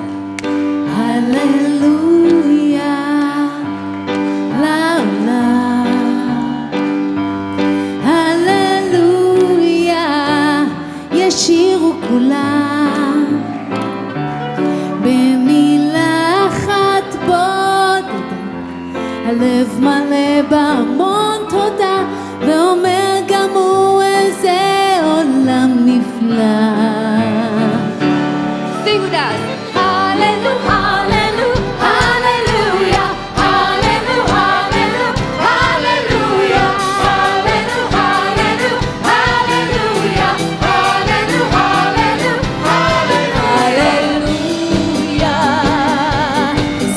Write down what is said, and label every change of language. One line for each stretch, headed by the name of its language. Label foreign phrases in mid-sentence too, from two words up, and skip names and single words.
Hebrew: Hallelujah, la la. Hallelujah, ישירו כולם. במילה אחת בודדה, הלב מלא בהמון תודה, ואומר גם הוא איזה עולם נפלא.
English: Sing with us. Hallelujah, hallelujah, hallelujah, hallelujah, hallelujah, hallelujah, hallelujah, hallelujah, hallelujah.